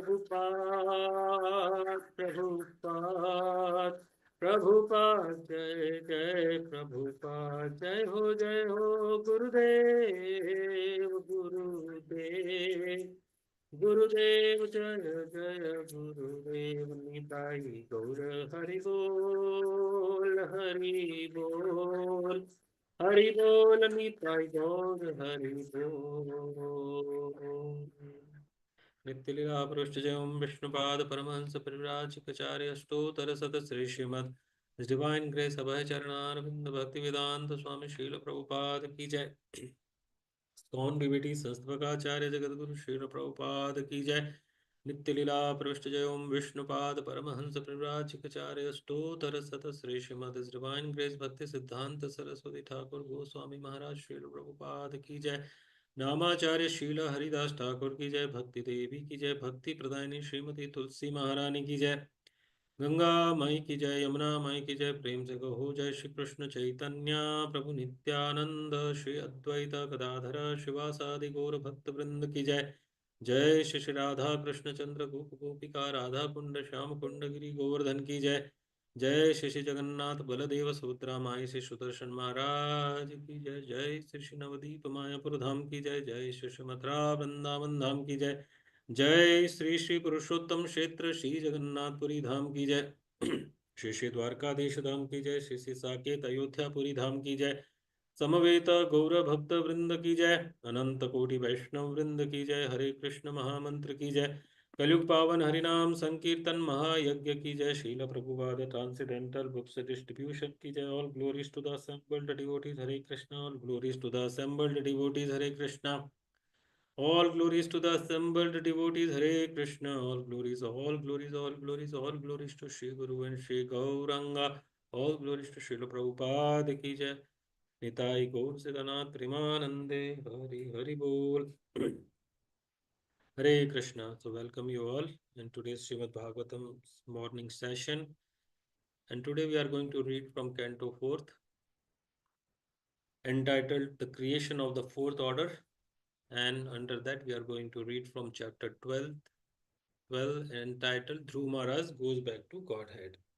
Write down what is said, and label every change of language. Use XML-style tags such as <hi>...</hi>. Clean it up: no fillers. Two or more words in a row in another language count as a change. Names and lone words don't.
<hi>प्रभुपाद जय जय प्रभुपाद जय हो गुरुदेव जय जय गुरुदेव निताई गौर हरि बोल निताई गौर हरि बोल नित्यलीला पृष्ठजयं विष्णुपाद परमहंस परिव्राजकाचार्य अष्टोत्तर शत श्री श्रीमद</hi> <en>Divine Grace</en> <hi>अभय चरणारविंद भक्ति वेदांत स्वामी शील प्रभुपाद की जय। कौन डिविटी संस्थापकाचार्य जगत गुरु शील प्रभुपाद की जय। नित्य लीला पृष्ठ जय ओम विष्णुपाद परमहंस परिव्राजकाचार्य अष्टोत्तर शत श्री श्रीमद</hi> <en>Divine Grace</en> <hi>भक्ति सिद्धांत सरस्वती ठाकुर गोस्वामी महाराज शील प्रभुपाद की जय। नामाचार्य शील हरिदास ठाकुर की जय। भक्ति देवी की जय। भक्ति प्रदायिनी श्रीमती तुलसी महारानी की जय। गंगा माई की जय। यमुना माई की जय। प्रेम से कहो जय श्री कृष्ण चैतन्य प्रभु नित्यानंद श्री अद्वैत गदाधर शिवासादि गौर भक्त वृंद की जय। जय श्री श्री राधा कृष्ण चंद्र गोप गोपिका राधा कुंड श्याम कुंड गिरी गोवर्धन की जय। जय श्री श्री जगन्नाथ बलदेव सुभद्रा माई श्री सुदर्शन महाराज की जय। जय श्री श्री नवदीप मायापुर धाम की जय। जय श्री श्री मथुरा वृंदावन धाम की जय। जय श्री श्री पुरुषोत्तम क्षेत्र श्री जगन्नाथपुरी धाम की जय। श्री श्री द्वारकाधीश धाम की जय। श्री श्री साकेत अयोध्यापुरी धाम की जय। समवेत गौर भक्त वृंद की जय। अनंत कोटि वैष्णव वृंद की जय। हरे कृष्ण महामंत्र की जय। कलयुग पावन हरिनाम संकीर्तन महायज्ञ की जय। शील प्रभुपाद</hi> <en>Transcendental Books Distribution</en> <hi>की जय।</hi> <en>All glories to the assembled devotees Hare Krishna. All glories to the assembled devotees Hare Krishna. All glories to the assembled devotees, Hare Krishna. All glories, all glories, all glories, all glories to Shri Guru and Shri Gauranga. All glories to Srila Prabhupada</en> <hi>की जय.</hi> <en>Nitai Gaur Siddhanath Primanande Hari Hari Bol. Hare Krishna. So welcome you all in today's Srimad Bhagavatam morning session. And today we are going to read from Canto 4th, entitled The Creation of the Fourth Order. And under that we are going to read from chapter 12 entitled Dhruv Maharaj Goes Back to Godhead.</en>